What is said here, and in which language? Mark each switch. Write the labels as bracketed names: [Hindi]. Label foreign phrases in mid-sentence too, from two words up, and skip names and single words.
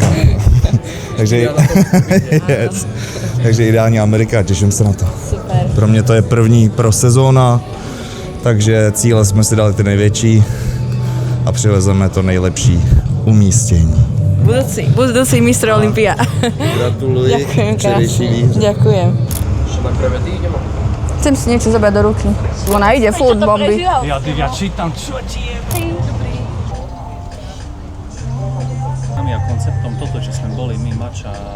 [Czech] Takže, yes. Takže ideální Amerika, těším se na to. Super. Pro mě to je první pro sezóna, takže cíle jsme si dali ty největší a přivezeme to nejlepší umístění. [Slovak] Budúci mistr Olympia. [Czech] Gratuluji. [Slovak] Ďakujem krásne. Ďakujem. Chcem si niečo zobrať do ruky. Ona ide furt bomby. Ja čítam, čo ti je. Tam je konceptom toto, čo sme boli my, Mača.